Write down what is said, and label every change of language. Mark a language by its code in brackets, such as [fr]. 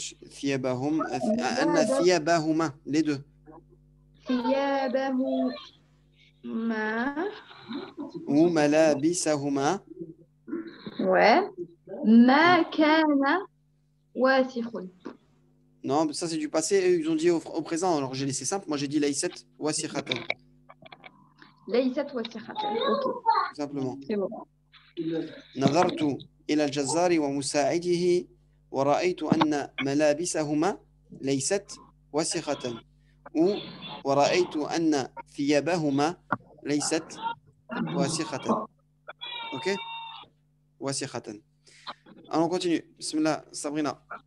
[ar] ثيابهم أن ثيابهما [fr] les deux. [ar] ثيابهما ou ملابسهما ouais ما كان واسخ [fr] non ça c'est du passé eux, ils ont dit au présent alors j'ai laissé simple moi j'ai dit [ar] laysat wasikhatan ليست واسخة ok [fr] tout simplement c'est bon [ar] نظرت إلى الجزار ومساعده ورأيت أن ملابسهما ليست وسخة ورأيت أن ثيابهما ليست وسخة ok وسخة [fr] alors on continue [ar] bismillah Sabrina